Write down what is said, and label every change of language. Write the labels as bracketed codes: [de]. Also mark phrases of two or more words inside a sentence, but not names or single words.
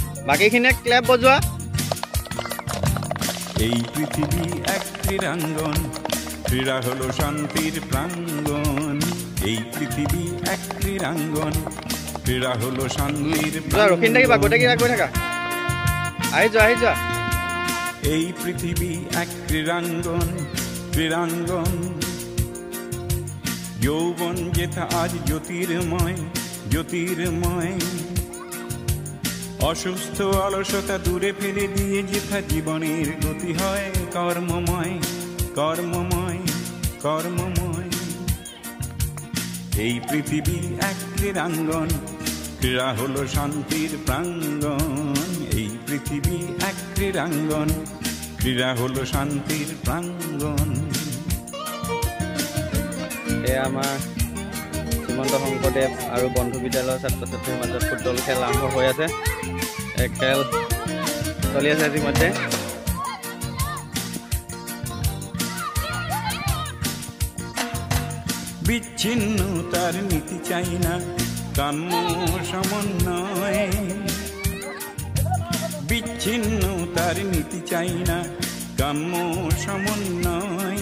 [as] বাকিখিনিয়ে ক্ল্যাপ বজোৱা। [bn] এই পৃথিবী এক ক্রীড়াঙ্গন, ক্রীড়া হলো শান্তির প্রাঙ্গণ। এই পৃথিবী এক ক্রীড়াঙ্গন, ক্রীড়া হলো শান্তির [as] ৰখি থাকিবা, গোটেইকেইটা গৈ থাকা। আহি যোৱা। [bn] এই পৃথিবী এক ক্রীড়াঙ্গন, ক্রীড়াঙ্গন। যৌবন যেথা আজ জ্যোতির্ময়, জ্যোতির্ময়। অসুস্থ অলসতা দূরে ফেলে দিয়ে যেথা জীবনের গতি হয় কর্মময়, কর্মময়, কর্মময়। এই পৃথিবী এক ক্রীড়াঙ্গন, ক্রীড়া হলো শান্তির প্রাঙ্গণ। এই পৃথিবী এক ক্রীড়াঙ্গন, ক্রীড়া হলো শান্তির প্রাঙ্গণ। [as] এয়া আমাৰ শ্ৰীমন্ত শংকৰদেৱ আৰু বন্ধু বিদ্যালয়ৰ ছাত্ৰ ছাত্ৰীৰ মাজত ফুটবল খেল আৰম্ভ হৈ আছে। এক খেল চলি আছে ইতিমধ্যে। [bn] বিচ্ছিন্নতার নীতি চাই না, কাম্য সমন্বয়। বিচ্ছিন্নতার নীতি চাই না, কাম্য সমন্বয়।